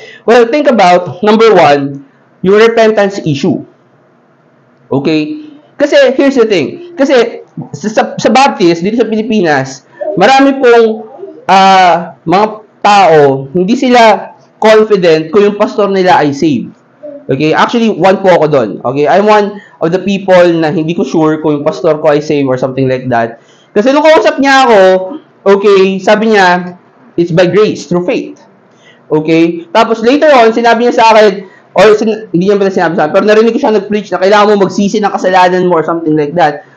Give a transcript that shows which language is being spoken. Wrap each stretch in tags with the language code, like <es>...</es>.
<en>Well, think about, number one,</en> <tl>yung</tl> <en>repentance issue. Okay? Kasi, here's the thing.</en> <tl>Kasi, sa Baptist, dito sa Pilipinas, marami pong mga tao, hindi sila confident kung yung pastor nila ay saved. Okay? Actually, one po ako doon. Okay?</tl> <en>I'm one of the people</en> <tl>na hindi ko</tl> <en>sure</en> <tl>kung yung pastor ko ay</tl> <en>saved or something like that.</en> <tl>Kasi nung kausap niya ako, okay, sabi niya,</tl> <en>it's by grace, through faith.</en> <tl>Okay? Tapos later on, sinabi niya sa akin, or hindi niya pala sinabi sa akin, pero narinig ko siya nag-preach na kailangan mo magsisi ng kasalanan mo</tl> <en>or something like that.</en>